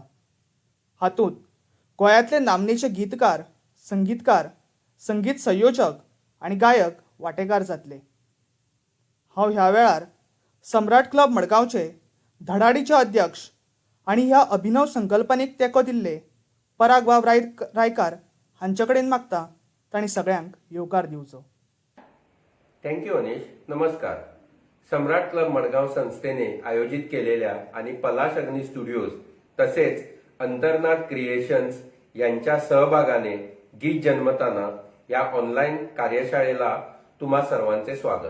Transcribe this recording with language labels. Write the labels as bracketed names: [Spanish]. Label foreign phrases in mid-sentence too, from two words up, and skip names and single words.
[Konkani] हातूंत गोंयांतले नामनेचे गीतकार, संगीतकार, संगीत संयोजक आनी गायक वांटेकार जातले. हांव ह्या वेळार सम्राट क्लब मडगांवचे धडाडीचे अध्यक्ष आनी ह्या अभिनव संकल्पनेक तेंको दिल्ले पराग बाब रायकार हांचे कडेन मागता तांणी सगळ्यांक येवकार दिवचो. [Marathi] थँक्यू अनिश. नमस्कार. सम्राट क्लब मडगाव संस्थेने आयोजित केलेल्या आणि पला अशग्नी स्टुडिओज तसेच अंतर्नाद क्रिएशन्स यांच्या सहभागाने गीत जन्मताना या ऑनलाईन कार्यशाळेला तुम्हा सर्वांचे स्वागत.